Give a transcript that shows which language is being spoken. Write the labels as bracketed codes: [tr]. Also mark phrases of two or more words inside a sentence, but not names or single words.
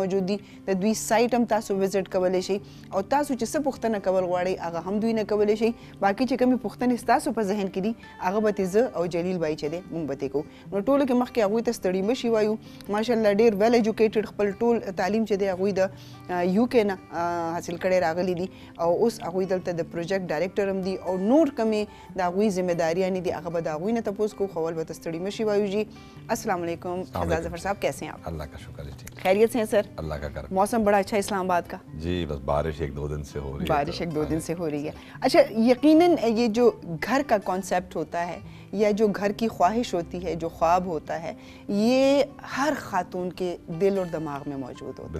[ps] موجود دي د دوی سایټ هم تاسو وزټ کولی شئ او تاسو چې څه پوښتنه کول غواړئ هغه هم دوی نه کولی شئ باقي چې کومې پوښتنې ستاسو په ذهن کې دي هغه به ترې زه او جلیل بھائی چې دی موږ به ترې کوو نو ټولو کې مخکې هغوی ته ستړي مشي وایو ماشاءالله ډېر [en] well educated [ps] خپل ټول تعلیم چې دی هغوی د یو کې نه حاصل کړی راغلی دي او اوس هغوی دلته د [en] project director [ps] هم دي او نور کمې د هغوی ذمہداریانې دي هغه به د هغوی نه تپوس کوو خو اول به ته ستړي مشي وایو [ur] جی السلام علیکم شہزاد ظفر صاحب کیسے ہیں آپ اللہ کا شکر ہے خیریت سے ہیں سر اللہ کا کرم موسم بڑا اچھا اسلام آباد کا جی بس بارش ایک دو دن سے ہو رہی ہے بارش ایک دو دن سے ہو رہی ہے اچھا یقیناً یہ جو گھر کا کانسیپٹ ہوتا ہے یا جو گھر کی خواہش ہوتی ہے جو خواب ہوتا ہے یہ ہر خاتون کے دل اور دماغ میں موجود ہوتا ہے